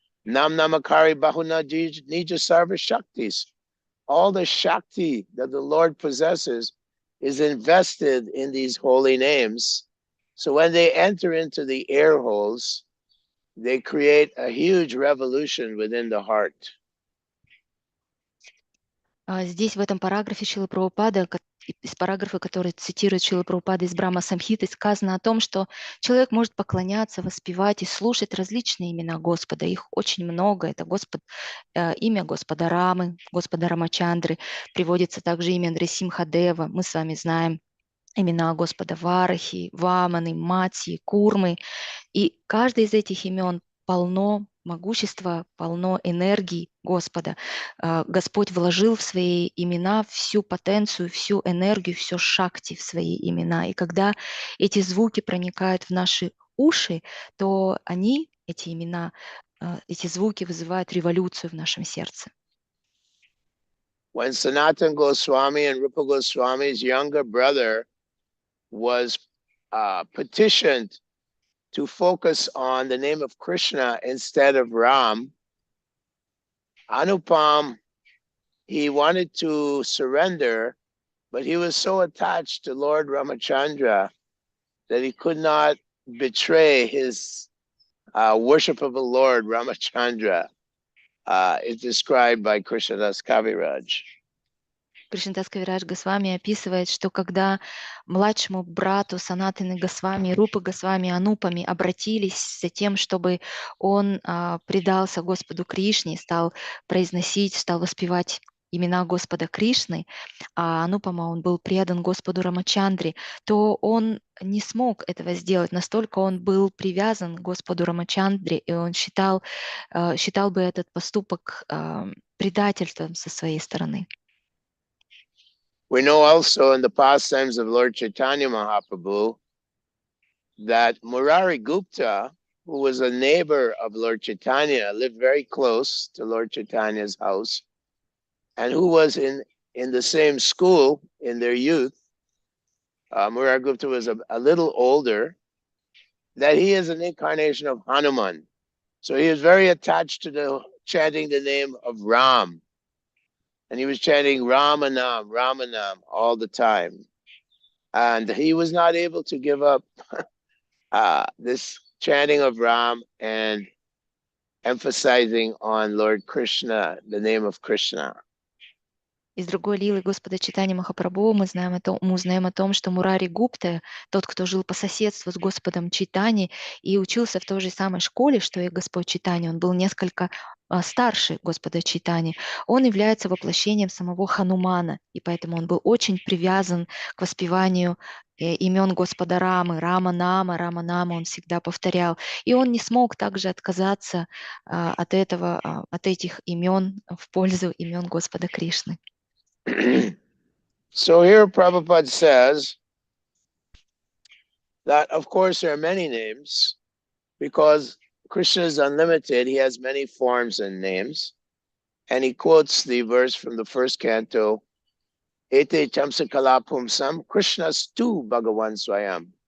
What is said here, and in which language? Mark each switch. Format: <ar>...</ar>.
<sa>Nam Namakari Bahuna Nija Sarva Shaktis.</sa> <en>All the Shakti that the Lord possesses is invested in these holy names. So when they enter into the air holes, they create a huge revolution within the heart.</en> <ru>Здесь в этом параграфе Шрила Прабхупада, из параграфа, который цитирует Шрила Прабхупада из Брахма Самхиты, сказано о том, что человек может поклоняться, воспевать и слушать различные имена Господа. Их очень много. Это имя Господа Рамы, Господа Рамачандры. Приводится также имя Нрисимхадева. Мы с вами знаем имена Господа Варахи, Ваманы, Матьи, Курмы. И каждый из этих имен полно могущества, полно энергии Господа. Господь вложил в свои имена всю потенцию, всю энергию, все шакти в свои имена. И когда эти звуки проникают в наши уши, то эти имена, эти звуки вызывают революцию в нашем сердце.</ru> <en>When Sanatana Goswami and Rupa Goswami's younger brother was petitioned to focus on the name of Krishna instead of Ram, Anupam, he wanted to surrender, but he was so attached to Lord Ramachandra that he could not betray his worship of the Lord Ramachandra. It's described by Krishnadas Kaviraj.</en> <ru>Кришнадас Кавирадж Госвами описывает, что когда младшему брату Санатаны Госвами, Рупы Госвами, Анупами обратились за тем, чтобы он предался Господу Кришне, стал произносить, стал воспевать имена Господа Кришны, а Анупама он был предан Господу Рамачандре, то он не смог этого сделать, настолько он был привязан к Господу Рамачандре, и он считал бы этот поступок предательством со своей стороны.</ru> <en>We know also in the pastimes of Lord Chaitanya Mahaprabhu that Murari Gupta, who was a neighbor of Lord Chaitanya, lived very close to Lord Chaitanya's house, and who was in the same school in their youth. Murari Gupta was a little older, that he is an incarnation of Hanuman. So he was very attached to chanting the name of Ram. And he was chanting Ramanam, Ramanam all the time. And he was not able to give up this chanting of Ram and emphasizing on Lord Krishna, the name of Krishna.</en> <ru>Из другой лилы Господа Чайтаньи Махапрабху мы узнаем о том, что Мурари Гупта, тот, кто жил по соседству с Господом Чайтаньи и учился в той же самой школе, что и Господь Чайтанья, он был несколько старше Господа Чайтаньи, он является воплощением самого Ханумана, и поэтому он был очень привязан к воспеванию имен Господа Рамы, Рама-Нама, Рама-Нама, он всегда повторял. И он не смог также отказаться от этих имен в пользу имен Господа Кришны.</ru> <en>So here Prabhupada says that, of course, there are many names because Krishna is unlimited. He has many forms and names. And he quotes the verse from the first canto,</en> <sa>Ete Chamsa Kalapumsam, Krishna Stu Bhagavan Swayam.</sa>